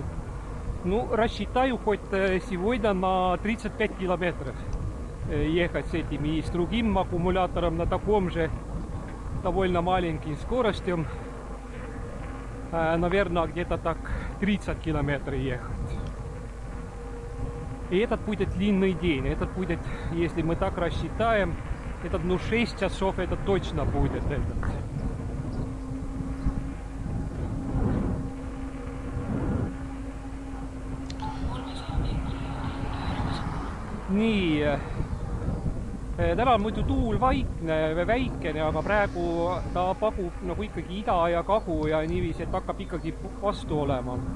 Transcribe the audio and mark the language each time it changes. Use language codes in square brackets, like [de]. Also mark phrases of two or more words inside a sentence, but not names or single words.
[ru] Ну, рассчитаю хоть сегодня на 35 километров ехать с этим и с другим аккумулятором на таком же довольно маленьким скоростям. Наверное, где-то так 30 километров ехать. И этот будет длинный день. Этот будет, если мы так рассчитаем, этот, 6 часов это точно будет этот. [et] Nii, täna on muidu tuul väikene, aga praegu ta pagub nagu ikkagi ida ja kagu ja niiviisi, et hakkab ikkagi vastu olema.